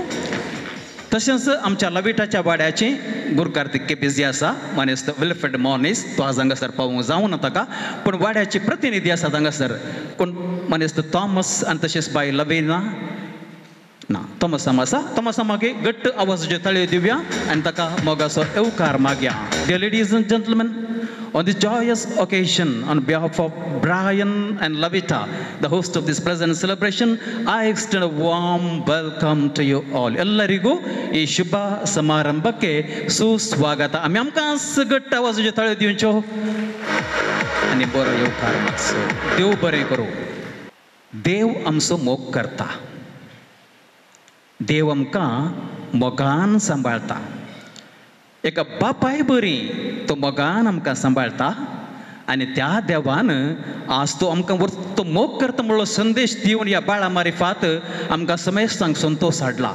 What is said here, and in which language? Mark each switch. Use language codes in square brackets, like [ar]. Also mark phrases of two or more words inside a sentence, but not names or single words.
[kok] तशेंच आमच्या लविटाच्या वाड्याची गुरकार ती केपेजी आसा मानेस्त विल्फ्रेड मॉर्निस. तो आज हांगासर पावूंक जावना ताका पूण वाड्याची प्रतिनिधी आसात हांगासर. कोण मानेस्त थॉमस आनी तशेंच बाय लविना ना तोमसाम आसा. तोमसा मागे घट्ट आवाजाच्यो ताळयो दिवया आनी ताका मोगाचो येवकार मागया. [en] Dear ladies and gentlemen, on this joyous occasion, on behalf of Brian and Lavita, the host of this present celebration, I extend a warm welcome to you all. [kn] ಎಲ್ಲರಿಗೂ ಈ ಶುಭ ಸಮಾರಂಭಕ್ಕೆ ಸುಸ್ವಾಗತ. [kok] आमी आमकां घट्ट आवाजाच्यो ताळयो दिवच्यो आनी बरो येवकार मागचो. देव बरें करूं. देव आमचो मोग करता. देव आमकां मोगान सांबाळटा. एका बापाय बरी तो मोगान आमकां सांबाळटा आनी त्या देवान आज तो आमकां तो मोग करता म्हणलो संदेश दिवन ह्या बाळा मारिफात आमकां समेस्तांक संतोश हाडला.